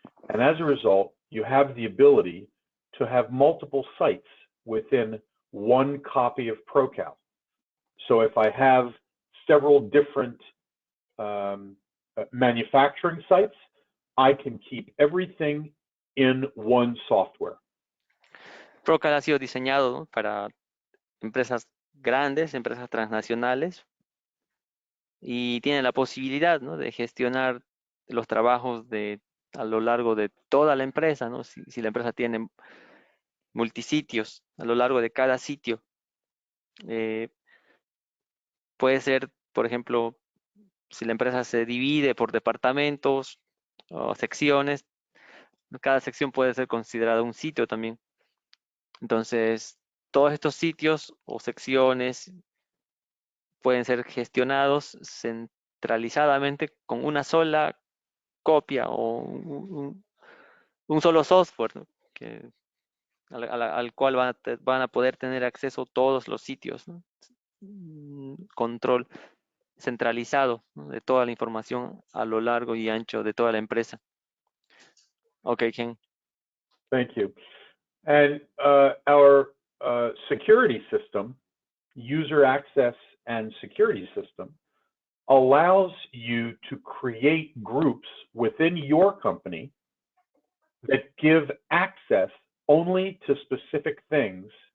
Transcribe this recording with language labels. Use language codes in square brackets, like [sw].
[en] And as a result, you have the ability to have multiple sites within one copy of ProCal. So if I have several different manufacturing sites, I can keep everything in one software. [es] ProCal ha sido diseñado, ¿no? Para empresas grandes, empresas transnacionales, y tiene la posibilidad, ¿no? De gestionar los trabajos a lo largo de toda la empresa, ¿no? Si la empresa tiene multisitios a lo largo de cada sitio, eh, puede ser, por ejemplo, si la empresa se divide por departamentos o secciones, cada sección puede ser considerada un sitio también. Entonces, todos estos sitios o secciones pueden ser gestionados centralizadamente con una sola copia o un solo software, ¿no? Al cual van a poder tener acceso todos los sitios, ¿no? Control centralizado, ¿no? De toda la información a lo largo y ancho de toda la empresa. [en] Ok, Ken. Thank you. And our security system, user access and security system, allows you to create groups within your company that give access only to specific things.